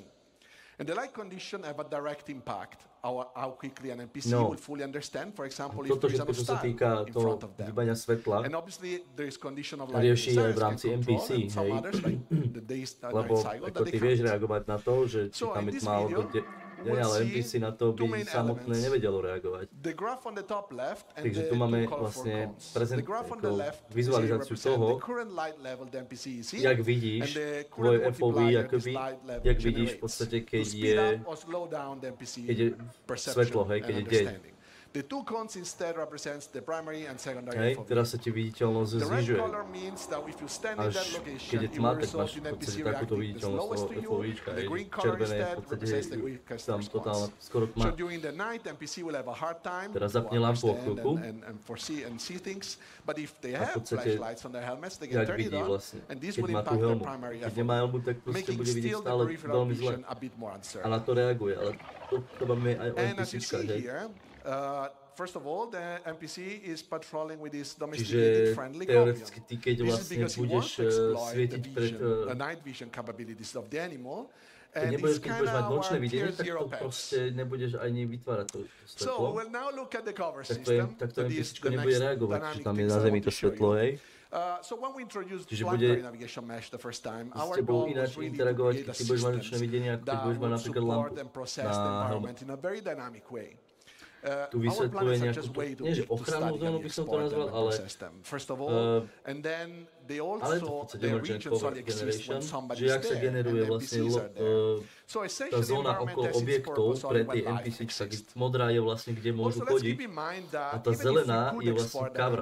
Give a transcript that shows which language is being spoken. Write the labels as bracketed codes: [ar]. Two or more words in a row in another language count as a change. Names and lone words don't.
[en] And the light condition have a direct impact how quickly an NPC will fully understand, for example, if there is an obstacle in front of them. And obviously there is condition of light designers can control, and some others, like the day night cycle, that they can't. So in this video, [sk] ale NPC na to by samotné nevedelo reagovať. Takže tu máme vlastne vizualizáciu toho, jak vidíš tvoj FOV, jak vidíš v podstate, keď je svetlo, hej, keď je deň. [en] The two cones instead represents the primary and secondary FOV. [sk] Teraz sa ti viditeľnosť znižuje. Až keď je tma, tak máš v podstate takúto viditeľnosť FOVčka. Červené je v podstate tam totálna skoro tma. Teraz zapne lampu o chvíľku a v podstate jak vidí vlastne, keď má tú helmu. Keď nemá helmu, tak proste bude vidieť stále veľmi zle. A na to reaguje, ale to máme aj o NPCčkách, hej. [en] First of all, the NPC is patrolling with his domesticated friendly companion. This is because he wants to exploit the night vision capabilities of the animal. And it's kind of our tier 0 pets. So we'll now look at the cover system. [sk] Takto NPCčko nebude reagovať, že tam je na zemi to svetlo, hej. [en] So when we introduced planetary navigation mesh the first time, our goal was really to create a system that would support and process the environment in a very dynamic way. [sk] tu vysvetľuje nejakú, nie že ochrannú zónu by som to nazval, ale to v podstate [en] emergent cover generation, [sk] že jak sa generuje vlastne tá zóna okolo objektov pre tie NPCčka, modrá je vlastne, kde môžu chodiť a tá zelená je vlastne cover.